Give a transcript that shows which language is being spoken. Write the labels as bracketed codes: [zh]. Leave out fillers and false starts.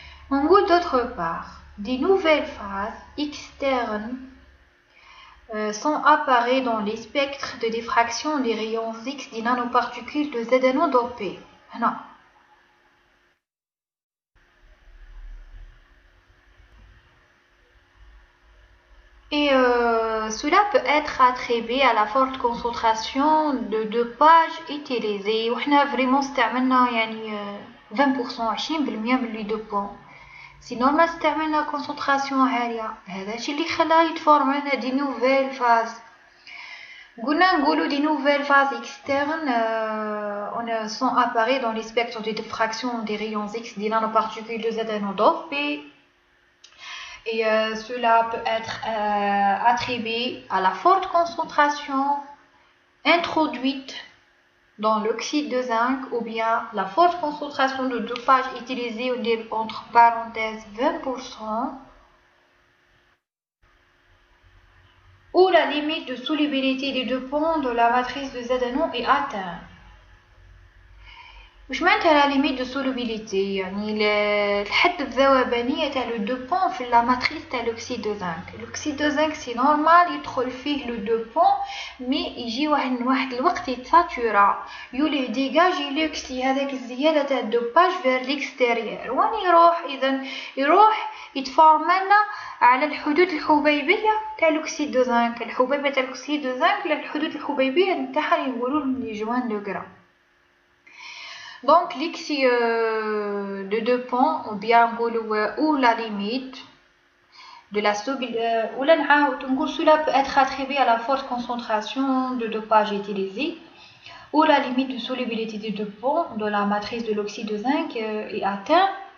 [fr] نقول d'autre part des nouvelles phases externes sont apparus dans les spectres de diffraction des rayons X des nanoparticules de Z non dopées. Non. Et cela peut être attribué à la forte concentration de dopage utilisé. [ar] وحنا vraiment استعملنا يعني 20% 20% من les dopants. سي نورمال استعملنا كونسنتراسيون عاليه، هذا الشيء اللي خلاه يتفورمنا دي نوفيل فاز. [fr] نقولوا دي نوفيل فاز externes sont apparus dans les spectres de diffraction des rayons X des nanoparticules de Z dopées et cela peut être attribué à la forte concentration introduite dans l'oxyde de zinc ou bien la forte concentration de dopage utilisée entre parenthèses 20% ou la limite de solubilité des dopants de la matrice de Zedano est atteinte. [ar] واش معناتها [fr] la limite de solubilité [ar] يعني الحد الذوبانية تاع لو دوبون في لا ماتريس تاع l'oxyde de zinc. l'oxyde de zinc سي نورمال يدخل فيه لو دوبون مي يجي واحد الوقت يتساتورا يولي ديجاجي لوكسي هذاك الزيادة تاع الدوباج فير ليكستيريور وين يروح اذا يروح يتفورملنا على الحدود الحبيبية تاع l'oxyde de zinc. الحبيبة تاع l'oxyde de zinc الحدود الحبيبية نتاعها يقولوا لي جوان دو غرام. [fr] Donc l'excès de dopant ou bien ou la limite de la cela peut être attribué à la forte concentration de dopage utilisée ou la limite de solubilité des dopants de la matrice de l'oxyde de zinc est atteint